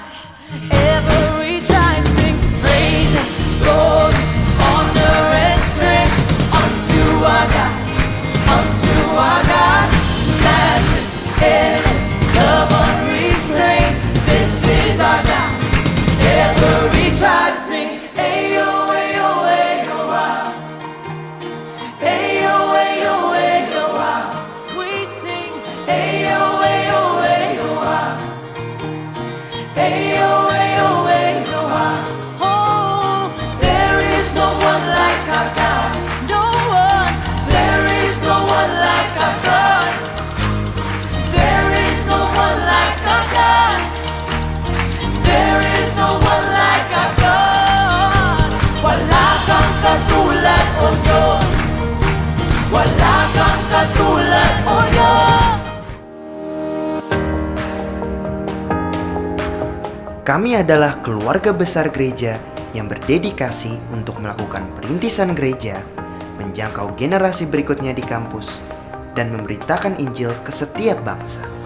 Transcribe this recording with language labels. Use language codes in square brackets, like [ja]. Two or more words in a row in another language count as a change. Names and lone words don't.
[en] Every tribe sing praise and glory, honor and strength unto our God, matchless, endless, love unrestrained. This is our God. Every tribe sing, ayo, ayo, ayo, ah. Ayo, ayo, ayo, ah. We sing, ayo, ayo, ayo, ah. Ayo, ayo, ayo, ah. Oh, there is no one like our God. No one. There is no one like our God. There is no one like our God. There is no one like our God. [tl] Wala kang katulad, O Diyos. Wala kang katulad, O Diyos. [id] Kami adalah keluarga besar gereja yang berdedikasi untuk melakukan perintisan gereja, menjangkau generasi berikutnya di kampus, dan memberitakan Injil ke setiap bangsa.